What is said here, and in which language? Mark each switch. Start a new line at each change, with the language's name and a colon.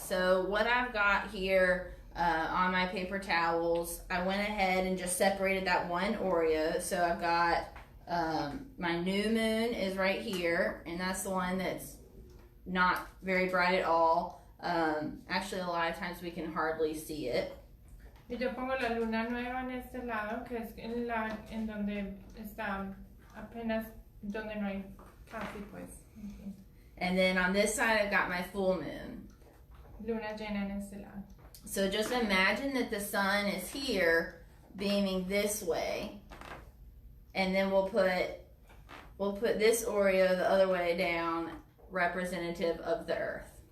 English: So what I've got here on my paper towels, I went ahead and just separated that one Oreo. So I've got my new moon is right here, and that's the one that's not very bright at all. Actually, a lot of times we can hardly see it.
Spanish: Y yo pongo la luna nueva en este lado, que es en donde está apenas, donde no hay casi, pues.
English: And then on this side, I've got my full moon.
Spanish: Luna llena en este lado.
English: So just imagine that the sun is here, beaming this way. And then we'll put this Oreo the other way down, representative of the Earth.